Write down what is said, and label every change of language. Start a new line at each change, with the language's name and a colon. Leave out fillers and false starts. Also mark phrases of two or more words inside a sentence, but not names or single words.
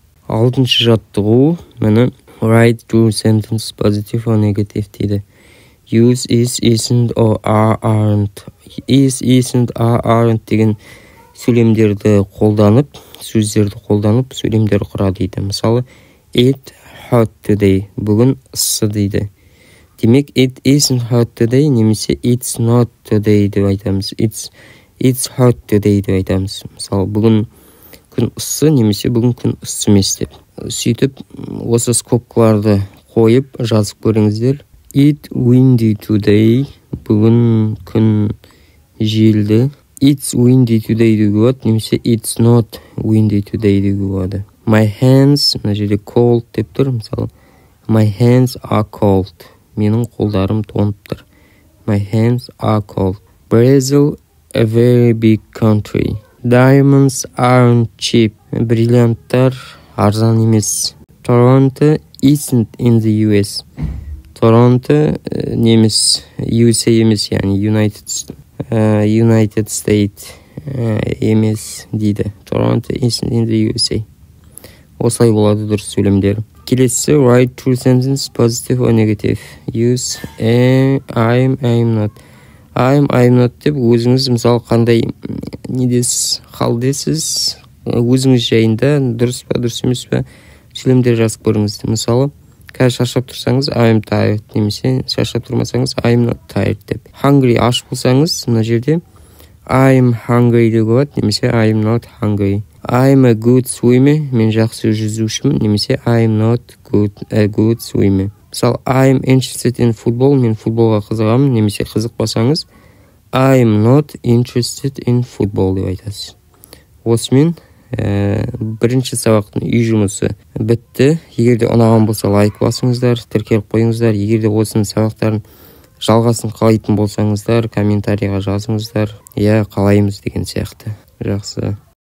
Kazakh: Алтыншы жаттығу міне
English: write true sentence positive or negative
Kazakh: дейді.
English: Use is, isn't or are, aren't. Is, isn't, are, aren't
Kazakh: деген сөйлемдерді қолданып, сөздерді қолданып, сөйлемдер құрады дейді. Мысалы,
English: it hot today.
Kazakh: Бүгін ыссы дейді. Демек,
English: it isn't hot today
Kazakh: немесе
English: it's not today
Kazakh: деп айтамыз.
English: It's hot today
Kazakh: деп айтамыз. Мысалы, бүгін күн ыссы немесе бүгін күн ыссы емес деп. Сөйтіп, осы скобкаларды қойып жазып көріңіздер.
English: It windy today.
Kazakh: Бүгін күн желді.
English: It's windy today
Kazakh: деуге болады, немесе
English: it's not windy today
Kazakh: деуге болады.
English: My hands,
Kazakh: мына жерде cold деп тұр, мысалы.
English: My hands are cold.
Kazakh: Менің қолдарым тоңып тұр.
English: My hands are cold. Brazil, a very big country. Diamonds aren't cheap.
Kazakh: Бриллианттар арзан емес.
English: Toronto isn't in the US.
Kazakh: Торонто немес, USA емес, яғни United States емес дейді.
English: Toronto isn't in the USA.
Kazakh: Осылай болады дұрыс сөйлемдер. Келесі,
English: write true sentence, positive or negative. Use I'm not. I'm not
Kazakh: деп өзіңіз, мысалы, қандай недесіз, қалдесіз, өзіңіз жайында дұрыс па, дұрыс емес па сөйлемдер жазып көріңіз. Мысалы, қазір шаршап тұрсаңыз,
English: I'm tired
Kazakh: немесе шаршап тұрмасаңыз,
English: I'm not tired
Kazakh: деп. Hungry аш болсаңыз, мына жерде
English: I'm hungry
Kazakh: деуге болады, немесе
English: I'm not hungry. I'm a good swimmer,
Kazakh: мен жақсы жүзушімін, немесе
English: I'm not a good swimmer. Мысалы, I'm interested in football,
Kazakh: мен футболға қызығамын, немесе қызықпасаңыз,
English: I'm not interested in football
Kazakh: деп айтасыз. Осымен бірінші сабақтың үй жұмысы бітті. Егер де ұнаған болса лайк басыңыздар, тіркеліп қойыңыздар. Егер де осының сабақтарын жалғасын қалайтын болсаңыздар, комментарийға жазыңыздар. Қалаймыз деген сияқты. Жақсы.